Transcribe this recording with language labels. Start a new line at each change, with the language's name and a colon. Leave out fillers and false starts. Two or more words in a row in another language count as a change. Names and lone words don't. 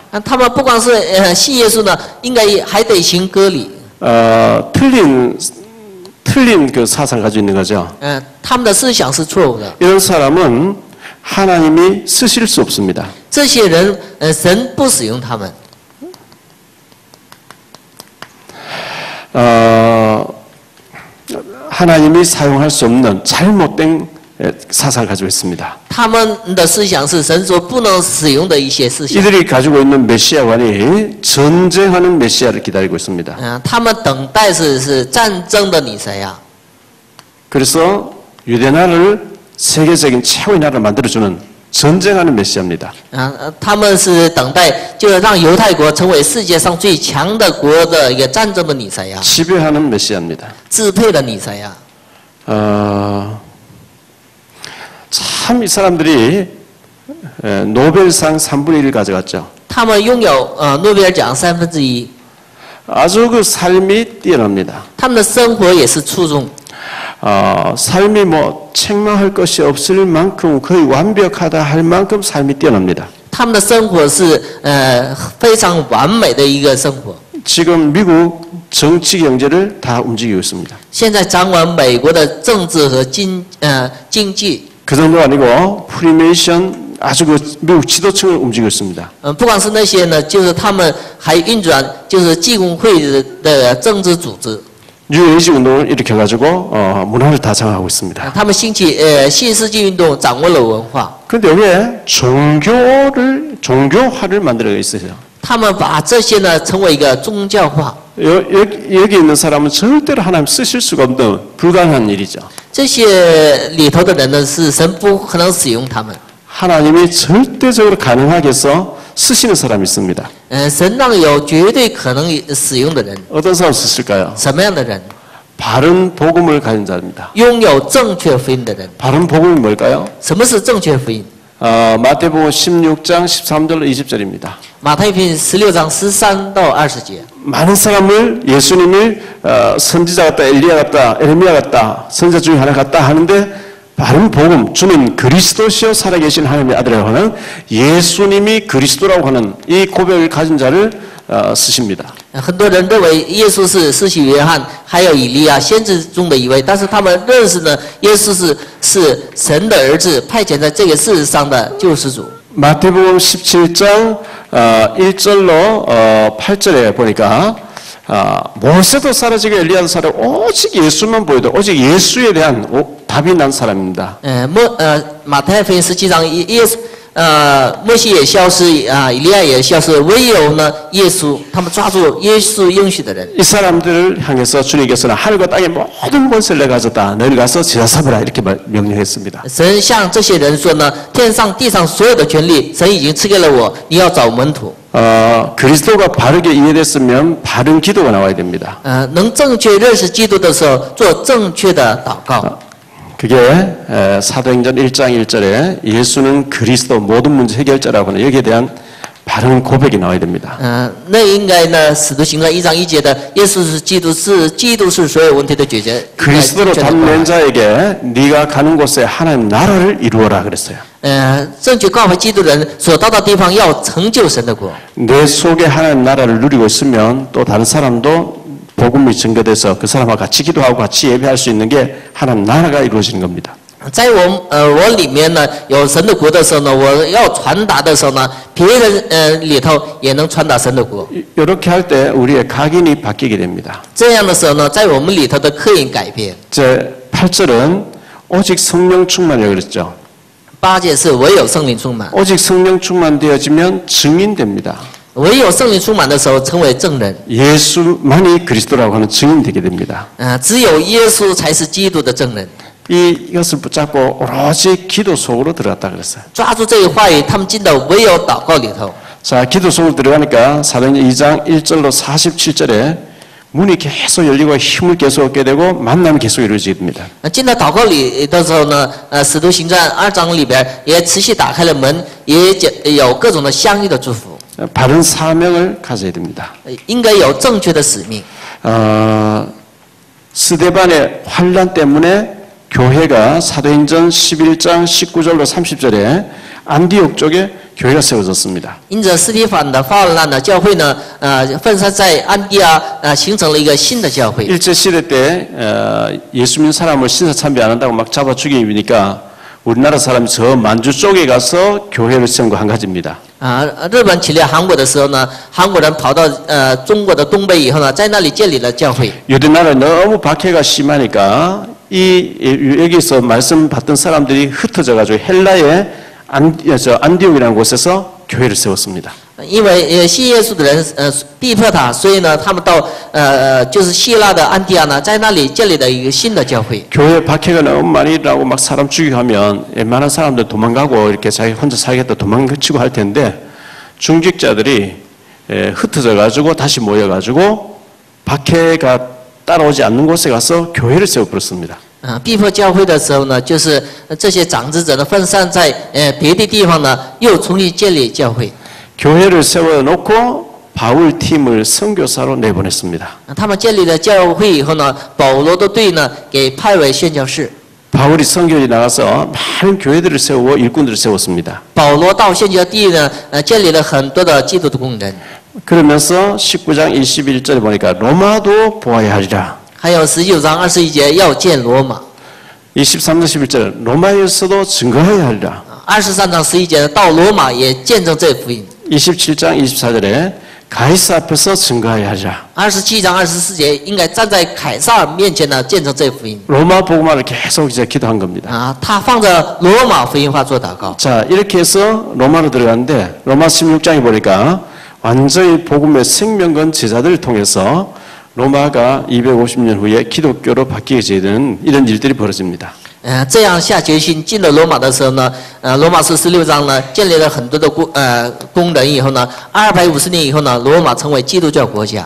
Chinese: 他们不光是信耶稣呢，应该还得行割礼。
Korean: 틀린 그 사상 가지고 있는 거죠.
Chinese: 他们的思想是错误的。
Korean: 이런 사람은 하나님이 쓰실 수 없습니다.
Chinese: 这些人，神不使用他们。
Korean: 하나님이 사용할 수 없는 잘못된 사상을 가지고 있습니다.
Chinese: 他们的思想是神所不能使用的一些思想。
Korean: 이들이 가지고 있는 메시아관이 전쟁하는 메시아를 기다리고 있습니다.
Chinese: 他们等待是战争的弥赛亚。
Korean: 그래서 유대 나라를 세계적인 최고의 나라를 만들어주는 전쟁하는 메시아입니다.
Chinese: 他们是等待，就是让犹太国成为世界上最强的国的一个战争的弥赛亚，
Korean: 지배하는 메시아입니다.
Chinese: 支配的弥赛亚。
Korean: 참 이 사람들이 노벨상 3분의 1을 가져갔죠.
Chinese: 他们拥有诺贝尔奖1/3，
Korean: 아주 그 삶이 뛰어납니다.
Chinese: 他们的生活也是出众。
Korean: 삶이 뭐 책망할 것이 없을 만큼 거의 완벽하다 할 만큼 삶이 뛰어납니다.
Chinese: 他们的生活是非常完美的一个生活。
Korean: 지금 미국 정치 경제를 다 움직이고 있습니다.
Chinese: 现在掌管美国的政治和经济。
Korean: 그 정도 아니고 프리메이션 아주 그 미국 지도층을 움직이고 있습니다.
Chinese: 不光是那些呢，就是他们还运转就是济公会的政治组织。
Korean: 뉴에이지 운동을 일으켜가지고 문화를 다 장악하고 있습니다.
Chinese: 他们兴起新世纪运动，掌握了文化。
Korean: 그런데 여기에 종교화를 만들어 있어요.
Chinese: 他们把这些呢成为一个宗教化。
Korean: 여기 있는 사람은 절대로 하나님 쓰실 수가 없는 불가능한 일이죠.
Chinese: 这些里头的人呢，是神不可能使用他们。
Korean: 하나님이 절대적으로 가능하게 해서 쓰시는 사람이 있습니다.
Chinese: 神让有绝对可能使用的人。
Korean: 어떤 사람 쓰실까요?
Chinese: 什么样的人？
Korean: 바른 복음을 가진 자입니다.
Chinese: 拥有正确福音的人。
Korean: 바른 복음이 뭘까요?
Chinese: 什么是正确福音？
Korean: 마태복음 16장 13절로 20절입니다.
Chinese: 马太福音16章13到20节。
Korean: 많은 사람을 예수님이 선지자 같다, 엘리야 같다, 에레미야 같다, 선지자 중에 하나 같다 하는데 바른 복음, 주는 그리스도시여 살아계신 하나님의 아들이라고 하는 예수님이 그리스도라고 하는 이 고백을 가진 자를 쓰십니다.
Chinese: 很多人认为耶稣是施洗约翰，还有以利亚先知中的一位，但是他们认识呢，耶稣是神的儿子，派遣在这个世上的救世主。
Korean: 마태복음 17장 1절로 8절에 보니까 모세도 사라지고 엘리야도 사라지고 오직 예수만 보여도 오직 예수에 대한 답이 난 사람입니다.
Chinese: 马太福音17章，摩西也消失以利亚也消失，唯有呢耶稣，他们抓住耶稣应许的人。
Korean: 이 사람들을 향해서 주님께서는 하늘과 땅의 모든 권세를 내가 가졌다. 너희를 가서 제사 삼으라 이렇게 명령했습니다.
Chinese: 神向这些人说呢，天上地上所有的权利，神已经赐给了我，你要找门徒。
Korean: 그리스도가 바르게 이해됐으면 바른 기도가 나와야 됩니다.
Chinese: 能正确认识基督的时候，做正确的祷告。
Korean: 그게 사도행전 1장 1절에 예수는 그리스도 모든 문제 해결자라고 하는 여기에 대한 바른 고백이 나와야 됩니다.
Chinese: 那应该呢，使徒行传1章1节的耶稣是基督，是所有问题的解决。
Korean: 그리스도로 담는 자에게 네가 가는 곳에 하나님 나라를 이루어라 그랬어요.
Chinese: 正确告白基督人所到的地方要成就神的国。
Korean: 내 속에 하나님 나라를 누리고 있으면 또 다른 사람도 복음이 증거돼서 그 사람과 같이 기도하고 같이 예배할 수 있는 게 하나님 나라가 이루어지는 겁니다.
Chinese: 在我里面呢有神的国的时候呢，我要传达的时候呢，别人里头也能传达神的国。
Korean: 이렇게 할 때 우리의 각인이 바뀌게 됩니다.
Chinese: 这样的时候呢，在我们里头的刻印改变。
Korean: 제 8절은 오직 성령 충만이라고 그랬죠.
Chinese: 8 节是唯有圣灵充满，
Korean: 오직 성령 충만되어지면 증인됩니다.
Chinese: 唯有圣灵充满的时候成为证人。
Korean: 예수만이 그리스도라고 하는 증인되게 됩니다.
Chinese: 只有耶稣才是基督的证人。
Korean: 이것을 붙잡고 오로지 기도 속으로 들어갔다 그랬어요.
Chinese: 抓住这个话语，他们进到唯有祷告里头。
Korean: 자, 기도 속으로 들어가니까 사도행전 2장 1절로 47절에 문이 계속 열리고 힘을 계속 얻게 되고 만남이 계속 이루어지게 됩니다.
Chinese: 进到祷告里的时候呢，使徒行传2章里边也持续打开了门，也有各种的相遇的祝福。
Korean: 바른 사명을 가져야 됩니다.
Chinese: 应该有正确的使命。
Korean: 스데반의 환란 때문에 교회가 사도행전 11장 19절로 30절에 안디옥 쪽에 교회가 세워졌습니다.
Chinese: 因着斯提反的发难呢，教会呢，分散在安地亚，形成了一个新的教会。
Korean: 일제시대 때 예수 믿는 사람을 신사참배 안 한다고 막 잡아 죽이니까 우리나라 사람이 저 만주 쪽에 가서 교회를 세운 거 한 가지입니다.
Chinese: 日本侵略韩国的时候呢，韩国人跑到中国的东北以后呢，在那里建立了教会。
Korean: 유대나라 너무 박해가 심하니까 여기서 말씀 받던 사람들이 흩어져가지고 헬라의 안디옥이라는 곳에서 교회를 세웠습니다.
Chinese: 因为信耶稣的人逼迫他，所以呢，他们到就是希腊的安提亚呢，在那里建立了一个新的教会。
Korean: 교회 박해가 너무 많이 일어나고 막 사람 죽이고 하면 웬만한 사람들 도망가고 이렇게 자기 혼자 살겠다 도망치고 할 텐데 중직자들이 흩어져 가지고 다시 모여 가지고 박해가 따라오지 않는 곳에 가서 교회를 세워버렸습니다.
Chinese: 逼迫教会的时候呢，就是这些长子者呢分散在别的地方呢，又重新建立教会。
Korean: 교회를 세워놓고 바울 팀을 선교사로 내보냈습니다.
Chinese: 他们建立了教会以后呢，保罗的队呢给派为宣教士。
Korean: 바울이 선교에 나가서 많은 교회들을 세우고 일꾼들을 세웠습니다.
Chinese: 保罗到宣教地呢，建立了很多的基督的工人。
Korean: 그러면서 19장 21절에 보니까 로마도 보아야 하리라.
Chinese: 还有19章21节要见罗马。
Korean: 23절 11절 로마에서도 증거해야 하리라.
Chinese: 23 章11节到罗马也见证这福音。
Korean: 27장 24절에 가이사 앞에서 증거하여 하자.
Chinese: 27 章24节应该站在凯撒尔面前呢，见证这福音。
Korean: 로마 복음화를 계속 이제 기도한 겁니다.
Chinese: 他放着罗马福音化做祷告。
Korean: 자, 이렇게 해서 로마로 들어갔는데 로마 16장에 보니까 완전히 복음의 생명건 제자들을 통해서 로마가 250년 후에 기독교로 바뀌게 되는 이런 일들이 벌어집니다.
Chinese: 这样下决心进了罗马的时候呢，罗马书16章呢建立了很多的工人以后呢，250年以后呢，罗马成为基督教国家。